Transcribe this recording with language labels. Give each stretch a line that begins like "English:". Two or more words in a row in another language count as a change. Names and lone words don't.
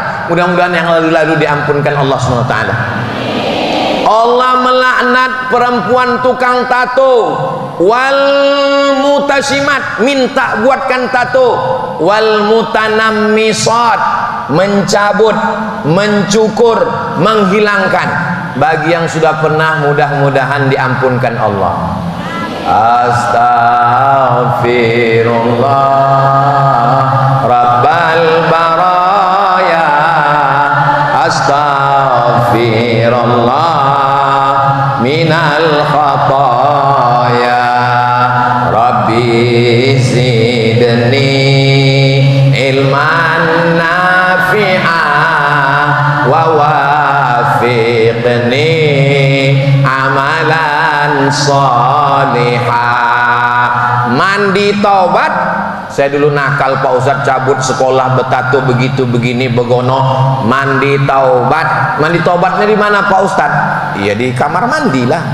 Indonesian: Mudah-mudahan yang lalu-lalu diampunkan Allah SWT. Allah melaknat perempuan tukang tato,
Arabic: والمستوشمات,
Indonesian: minta buatkan tato,
Arabic: والمتنمصات,
Indonesian: mencabut, mencukur, menghilangkan. Bagi yang sudah pernah, mudah-mudahan diampunkan Allah.
Arabic: أستغفر الله رب البرايا, أستغفر الله من الخطايا رب زدني علما نافعا ووفقني عملا صالحا.
Indonesian: Mandi taubat. Saya dulu nakal Pak Ustadz, cabut sekolah, bertato begitu begini begono. Mandi taubat. Mandi taubatnya di mana Pak Ustadz? Iya di kamar mandi lah.